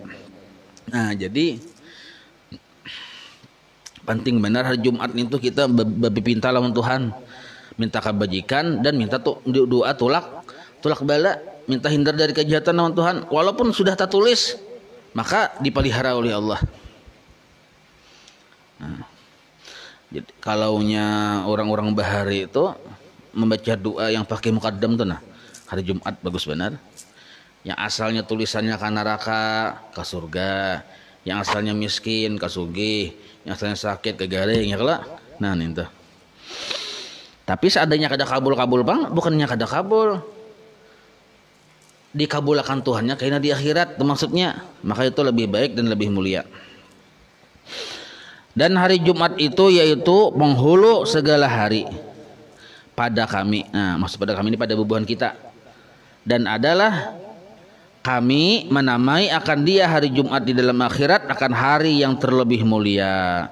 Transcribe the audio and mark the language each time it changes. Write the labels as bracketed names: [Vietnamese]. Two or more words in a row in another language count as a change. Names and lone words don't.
[Banjar] Nah, jadi penting benar hari Jumat itu kita berpinta lawan Tuhan, minta kebajikan dan minta doa tulak bala, minta hindar dari kejahatan lawan Tuhan, walaupun sudah tertulis maka dipelihara oleh Allah. Nah, jadi kalaunya orang-orang bahari itu membaca doa yang pakai mukaddam tuh nah hari Jumat bagus benar. Yang asalnya tulisannya ke neraka ke surga, yang asalnya miskin ke sugih, yang asalnya sakit ke garing ya kelak. Nah nih tuh Tapi seadanya kada kabul-kabul bang, bukannya kada kabul, dikabulkan Tuhannya karena di akhirat itu maksudnya. [Indonesian] Maka itu lebih baik dan lebih mulia. Dan hari Jumat itu yaitu penghulu segala hari pada kami. Nah, maksud pada kami ini pada bubuhan kita. Dan adalah kami menamai akan dia hari Jumat di dalam akhirat akan hari yang terlebih mulia.